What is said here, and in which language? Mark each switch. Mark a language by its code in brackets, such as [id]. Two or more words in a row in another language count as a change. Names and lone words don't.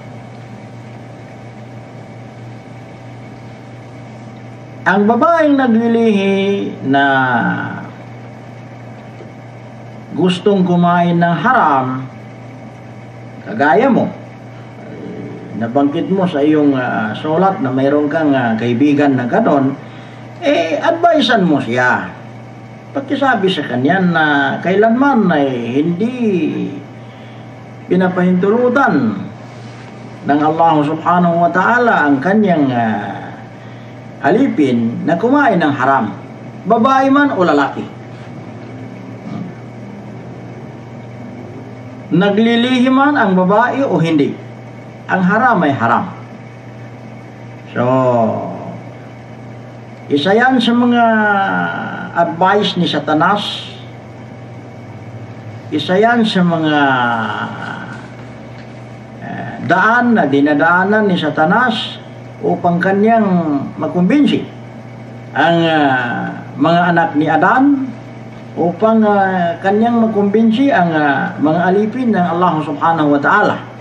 [tl] Ang babaeng naglilihi na gustong kumain ng haram, kagaya mo, nabanggit mo sa iyong sulat na mayroon kang kaibigan na ganon, advisean mo siya. Pagkisabi sa kanya na kailanman ay hindi pinapahintulutan ng Allah [ar] سبحانه وتعالى [tl] ang kanyang alipin na kumain ng haram, babae man o lalaki. Naglilihi man ang babae o hindi, ang haram ay haram. So, isa yan sa mga advice ni Satanas, isa yan sa mga daan na dinadaanan ni Satanas upang kanyang makumbinsi ang mga anak ni Adan, upang kanyang makumbinsi ang mga alipin ng Allah [ar] سبحانه وتعالى.